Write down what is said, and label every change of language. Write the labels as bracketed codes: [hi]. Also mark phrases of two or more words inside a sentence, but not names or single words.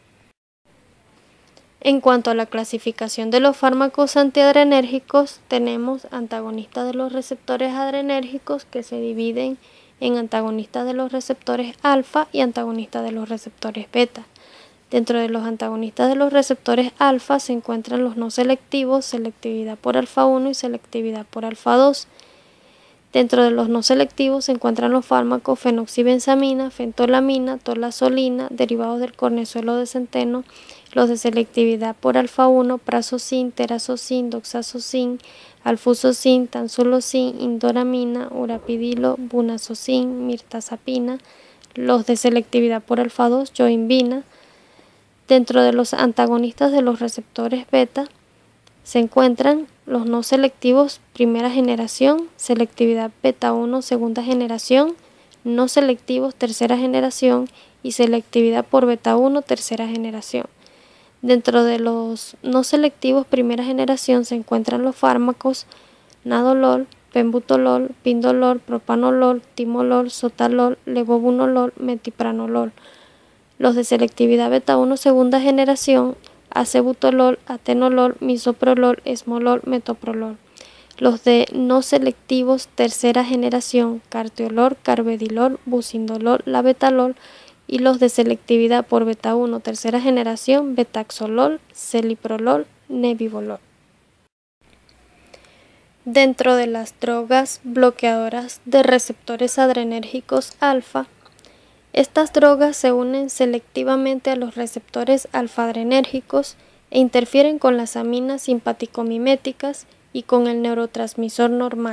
[es] En cuanto a la clasificación de los fármacos antiadrenérgicos, tenemos antagonistas de los receptores adrenérgicos que se dividen en antagonistas de los receptores alfa y antagonistas de los receptores beta. Dentro de los antagonistas de los receptores alfa se encuentran los no selectivos, selectividad por alfa 1 y selectividad por alfa 2. Dentro de los no selectivos se encuentran los fármacos fenoxibenzamina, fentolamina, tolazolina, derivados del cornezuelo de centeno, los de selectividad por alfa 1, prazosine, terazocine, doxazocine, alfusocine, tanzulocine, indoramina, urapidilo, bunazocine, mirtazapina, los de selectividad por alfa 2, yohimbina. Dentro de los antagonistas de los receptores beta se encuentran los no selectivos primera generación, selectividad beta 1 segunda generación, no selectivos tercera generación y selectividad por beta 1 tercera generación. Dentro de los no selectivos primera generación se encuentran los fármacos nadolol, pembutolol, pindolol, propanolol, timolol, sotalol, levobunolol, metipranolol. Los de selectividad beta 1 segunda generación, acebutolol, atenolol, misoprolol, esmolol, metoprolol. Los de no selectivos tercera generación, cartiolol, carvedilol, bucindolol, labetalol. Y los de selectividad por beta 1 tercera generación, betaxolol, celiprolol, nebivolol. Dentro de las drogas bloqueadoras de receptores adrenérgicos alfa, estas drogas se unen selectivamente a los receptores alfa-adrenérgicos e interfieren con las aminas simpaticomiméticas y con el neurotransmisor normal.